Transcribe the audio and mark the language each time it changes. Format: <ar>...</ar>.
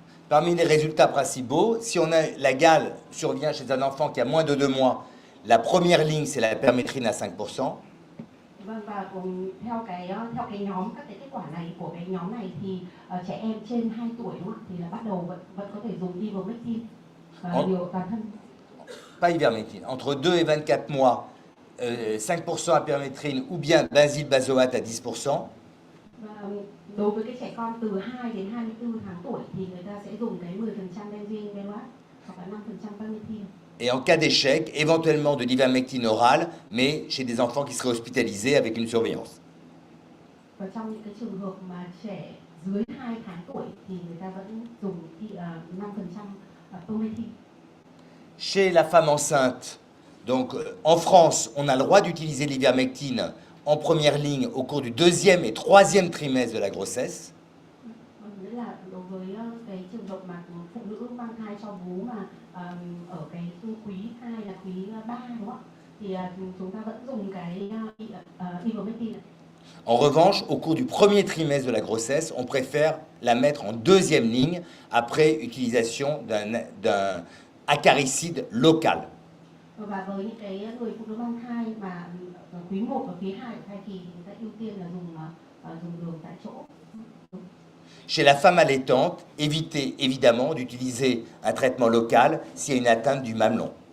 <fr>Parmi les résultats principaux, si on a la gale survient chez un enfant qui a moins de 2 mois, la première ligne c'est la permétrine à 5%.</fr> <vi>Vâng, và theo cái nhóm các cái kết quả này của cái nhóm này thì trẻ em trên 2 tuổi đúng không? Thì là bắt đầu vẫn có thể dùng ivermectin liều toàn thân.</vi> <fr>Pas ivermectine. Entre 2 et 24 mois, 5% à permétrine ou bien benzylbazoate à 10%.</fr> <vi>Và đối với cái trẻ con từ 2 đến 24 tháng tuổi thì người ta sẽ dùng cái 10% benzylbazoate hoặc là 5% permétrine.</vi> <fr>Et en cas d'échec, éventuellement de l'ivermectine orale, mais chez des enfants qui seraient hospitalisés avec une surveillance.</fr> <vi>Và trong những cái trường hợp mà trẻ dưới 2 tháng tuổi thì người ta vẫn dùng 5% permétrine.</vi> <fr>Chez la femme enceinte, donc en France, on a le droit d'utiliser l'ivermectine en première ligne au cours du 2e et 3e trimestre de la grossesse.</fr> <vi>Nghĩa là đối với cái trường hợp mà phụ nữ mang thai cho bú mà ở cái quý 2 là quý 3 đúng không? Thì chúng ta vẫn dùng cái ivermectin.</vi> <fr>En revanche, au cours du premier trimestre de la grossesse, on préfère la mettre en 2e ligne après utilisation d'un acaricide local.</fr> <vi>Và với những cái người phụ nữ mang thai mà quý 1 và quý 2 của thai kỳ thì người ta ưu tiên là dùng đường tại chỗ.</vi> <fr>Chez la femme allaitante, évitez évidemment d'utiliser un traitement local s'il y a une atteinte du mamelon.</fr>